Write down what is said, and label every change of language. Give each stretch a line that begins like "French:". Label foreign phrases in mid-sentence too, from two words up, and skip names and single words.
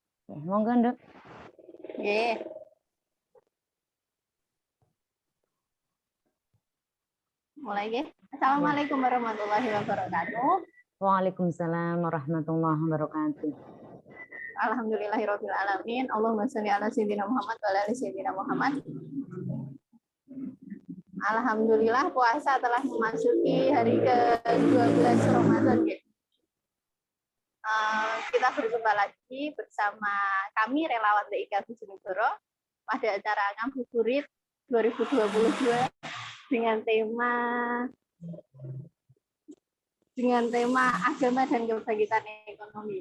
Javanese: Oke, monggo, Nduk. Nggih. Mulai nggih.
Arabic: السلام عليكم ورحمة الله وبركاته. وعليكم السلام ورحمة الله وبركاته. الحمد لله رب العالمين. اللهم صل على سيدنا محمد وعلى آل سيدنا محمد.
Indonesian: Alhamdulillah puasa telah memasuki hari ke-12 Ramadan. Kita berjumpa lagi bersama kami relawan TIK Bojonegoro pada acara Ngabuburit 2022 dengan tema agama dan kebangkitan ekonomi.